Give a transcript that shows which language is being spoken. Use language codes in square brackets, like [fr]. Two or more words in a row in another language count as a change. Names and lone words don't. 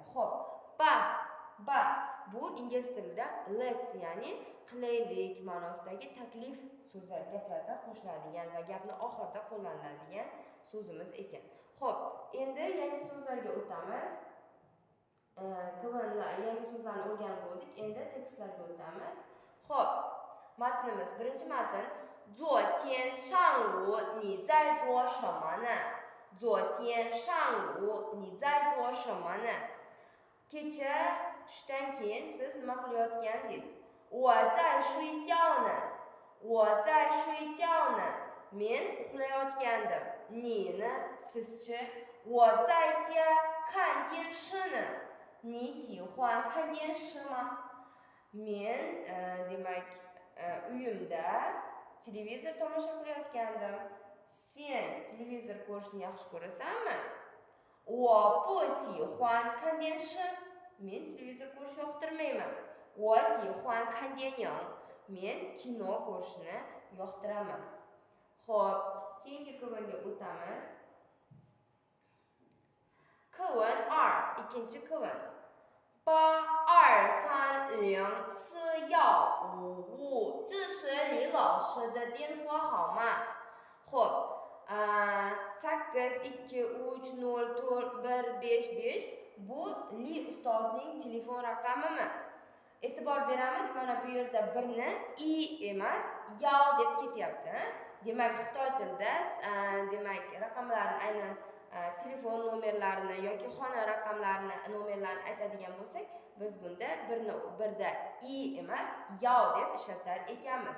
[uz] Xo'p, ba bu ingliz tilida let's, ya'ni qilaylik ma'nosidagi taklif so'zlar gaplarda qo'shiladigan va gapni oxirida qo'llaniladigan so'zimiz ekan. Xo'p, endi yangi so'zlarga o'tamiz. Yangi so'zlarni o'rganib bo'ldik. Endi tekstlarga o'tamiz. Xo'p, matnimiz. Birinchi matn. [zh] 昨天上午你在做什么呢？昨天上午你在做什么呢？ [uz] Kecha tushdan keyin siz nima qilayotgandingiz? [zh] 我在睡觉呢。 我在睡觉呢。 [uz] Men uxlayotgandim. Ni sizchi? [zh] 我在家看电视呢。 你喜欢看电视吗？ [uz] Men demak uyimda televizor tomosha qilayotgandim. Sen televizor ko'rishni yaxshi ko'rasanmi? [zh] 我不喜欢看电视. [uz] Men televizor ko'rishni yoqtirmayman. [zh] 我喜欢看电影. [uz] Men kino ko'rishni yoqtiraman. Xo'p, keyingi kuvanga o'tamiz. Kuvun 2, ikkinchi kuvun. [zh] 82304555，这是李老师的电话号码。 [uz] Xo'p, 82304155 bu Li ustozning telefon raqamimi? E'tibor beramiz, mana bu yerda birni i emas, yao deb ketyapti. Demak, Xitoy tilida demak raqamlarni aynan telefon nomerlarini yoki xona raqamlarini nomerlarini aytadigan bo'lsak, biz bunda birda i emas, yao deb ishlatar ekanmiz.